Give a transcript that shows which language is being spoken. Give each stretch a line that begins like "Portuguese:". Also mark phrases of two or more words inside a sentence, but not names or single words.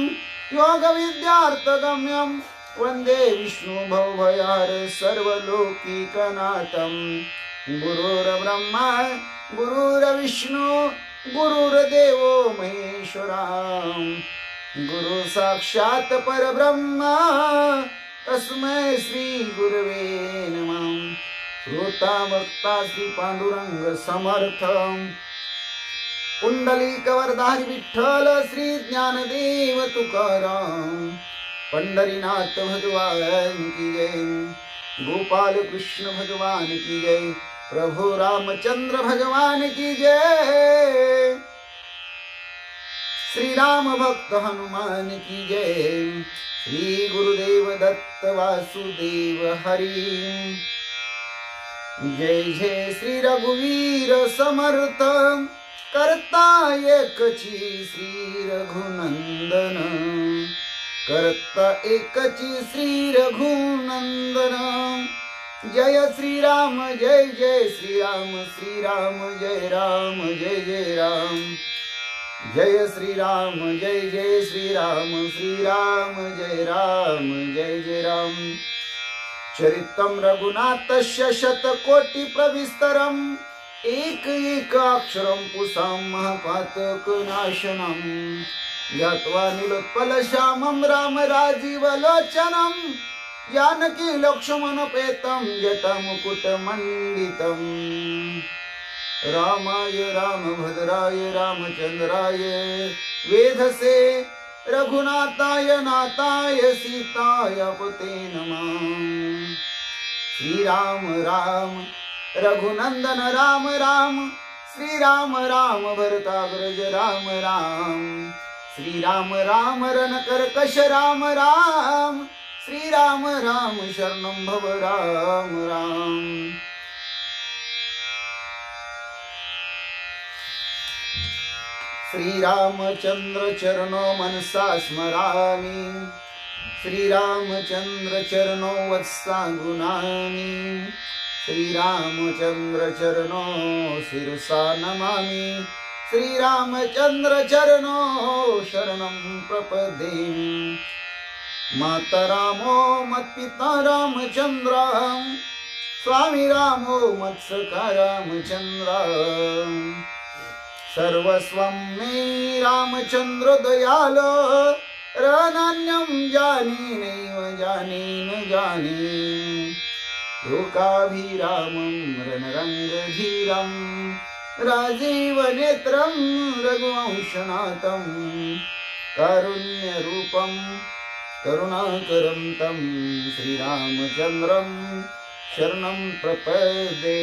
Sanskrit: योगविद्यार्थगम्यं वन्दे विष्णु भवभयहर सर्वलोकीकनाथं गुरुर्ब्रह्मा गुरुर्विष्णु गुरुर्देवो महेश्वरा गुरु साक्षात् परब्रह्मा तस्मै श्री गुरवे नमः श्रोता वक्ता श्री पांडुरंग समर्थ
Hindi: पुंडलिक वरदारी विठ्ठल श्री ज्ञानदेव तुकाराम पंढरीनाथ भगवान की जय गोपाल कृष्ण भगवान की जय प्रभु रामचंद्र भगवान की जय श्री राम भक्त हनुमान की जय श्री गुरुदेव दत्त वासुदेव हरि जय जय श्री रघुवीर समर्थ
Marathi: करता एकची श्री रघुनंदन करता एकची श्री रघुनंदन
Hindi: जय श्री राम जय जय श्री राम जय राम जय जय राम जय श्री राम जय जय श्री राम जय राम जय जय राम
Sanskrit: चरितं रघुनाथस्य शतकोटि प्रविस्तरम् एक एक अक्षरं पुसां महापातकनाशनं ज्ञात्वा नीलोत्पल श्यामं राम राजीवलोचनं जानकी लक्ष्मणपेतं जटामुकुटमण्डितं रामाय रामभद्राय रामचन्द्राय वेधसे रघुनाथाय नाथाय सीताय पते नमः। श्री राम राम रघुनंदन राम राम, श्री राम राम भरताग्रज राम राम, श्री राम राम रणकर्कश राम राम, श्री राम राम शरणं भव राम राम। श्री रामचंद्र चरणो मनसा स्मरामि, श्री रामचंद्र चरणो वत्सा गुणामि, श्री रामचंद्र चरणो शिरसा नमामि, श्री रामचंद्र चरणो शरणं प्रपद्ये। माता रामो मत्पिता रामचंद्र, स्वामी रामो मत्सखा रामचंद्र, सर्वस्वं मे रामचंद्र दयाल, रणान्यं जाने नैव जाने न जाने। लोकाभिरामं रणरङ्गधीरं, राजीव नेत्रं रघुवंशनाथं, कारुण्यरूपं करुणाकरं तं श्रीरामचन्द्रं शरणं प्रपद्ये।